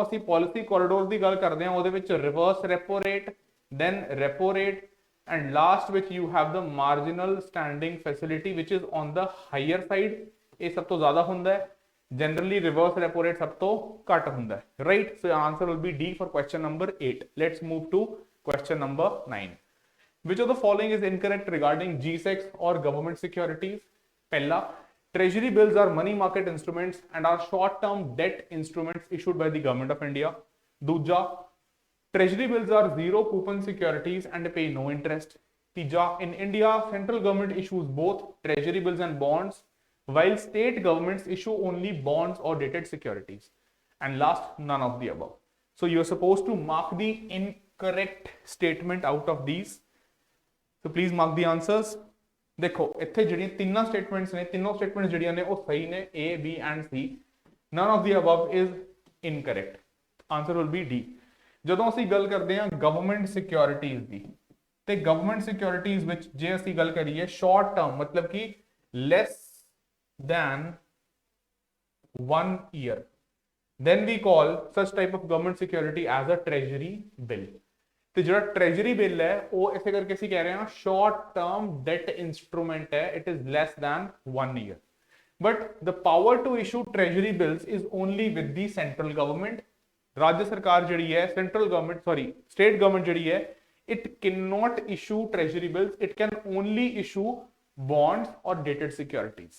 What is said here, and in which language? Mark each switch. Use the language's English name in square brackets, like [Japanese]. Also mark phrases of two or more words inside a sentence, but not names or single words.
[Punjabi] ਅਸੀਂ ਪਾਲਿਸੀ ਕੋਰੀਡੋਰ ਦੀ ਗੱਲ ਕਰਦੇ ਹਾਂ, ਉਹਦੇ ਵਿੱਚ [English] reverse repo rate, then repo rate, and last ਵਿੱਚ you have the marginal standing facility which is on the higher side. [Punjabi] ਇਹ ਸਭ ਤੋਂ ਜ਼ਿਆਦਾ ਹੁੰਦਾ ਹੈ, ਜਨਰਲੀ [English] reverse repo rate [Punjabi] ਸਭ ਤੋਂ ਘੱਟ ਹੁੰਦਾ ਹੈ, ਰਾਈਟ? [English] So answer will be D for question number 8. Let's move to question number 9. Which of the following is incorrect regarding G-Secs और government securities? [Hindi] पहला, [English] treasury bills are money market instruments and are short term debt instruments issued by the government of India. दूजा, treasury bills are zero coupon securities and pay no interest. तीजा, in India central government issues both treasury bills and bonds while state governments issue only bonds or dated securities. And last, none of the above. So you are supposed to mark the incorrect statement out of these. So please mark the answers. [Punjabi] ਦੇਖੋ ਇੱਥੇ ਜਿਹੜੀਆਂ ਤਿੰਨਾਂ ਸਟੇਟਮੈਂਟਸ ਨੇ, ਤਿੰਨੋਂ ਸਟੇਟਮੈਂਟਸ ਜਿਹੜੀਆਂ ਨੇ ਉਹ ਸਹੀ ਨੇ, [English] A, B and C। none of the above is incorrect. Answer will be D. [Punjabi] ਜਦੋਂ ਅਸੀਂ ਗੱਲ ਕਰਦੇ ਹਾਂ [English] government securities [Punjabi] ਦੀ, ਤੇ [English] government securities [Punjabi] ਵਿੱਚ ਜੇ ਅਸੀਂ ਗੱਲ ਕਰੀਏ [English] short term, [Punjabi] ਮਤਲਬ ਕਿ [English] less than 1 year, then we call such type of government security as a treasury bill. ਤੇ ਜਿਹੜਾ treasury bill ਹੈ [Punjabi] ਉਹ ਇਸੇ ਕਰਕੇ ਅਸੀਂ ਕਹਿ ਰਹੇ ਹਾਂ [English] short term debt instrument ਹੈ, it is less than 1 year, but the power to issue treasury bills is only with the central government. [Punjabi] ਰਾਜ ਸਰਕਾਰ ਜਿਹੜੀ ਹੈ, [English] central government sorry state government ਜਿਹੜੀ ਹੈ, it cannot issue treasury bills, it can only issue bonds or dated securities.